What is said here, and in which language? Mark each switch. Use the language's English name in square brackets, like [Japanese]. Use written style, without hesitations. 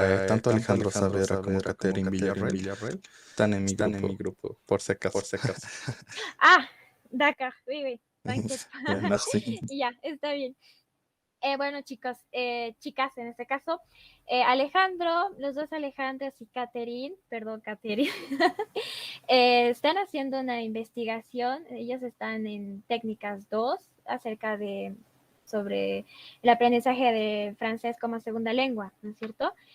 [Spanish] Tanto Alejandro Saavedra como Catherine Villarreal están en mi grupo, por si acaso. [French] Ah, d'accord. Oui, oui. T'inquiète pas. Merci. [Spanish] Ya, está bien. Bueno, chicos, chicas en este caso, Alejandro, los dos Alejandros y Catherine, perdón, Catherine, están haciendo una investigación. Ellos están en técnicas 2 acerca de sobre el aprendizaje de francés como segunda lengua, ¿no es cierto?